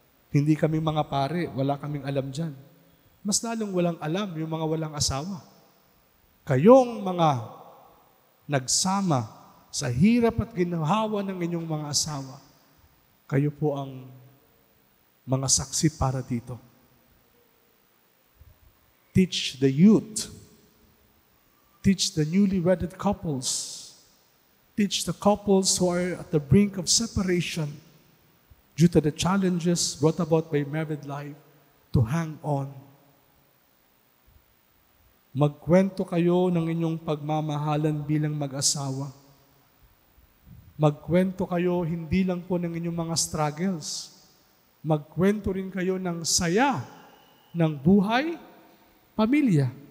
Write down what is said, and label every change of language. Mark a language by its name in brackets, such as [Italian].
[Filipino] Hindi kami mga pare, wala kaming alam dyan. Mas lalong walang alam yung mga walang asawa. Kayong mga nagsama sa hirap at ginhawa ng inyong mga asawa, kayo po ang mga saksi para dito. [English] Teach the youth. Teach the newly wedded couples. Teach the couples who are at the brink of separation due to the challenges brought about by married life to hang on. [Filipino] Magkwento kayo ng inyong pagmamahalan bilang mag-asawa. Magkwento kayo hindi lang po ng inyong mga struggles. Magkwento rin kayo ng saya ng buhay, pamilya.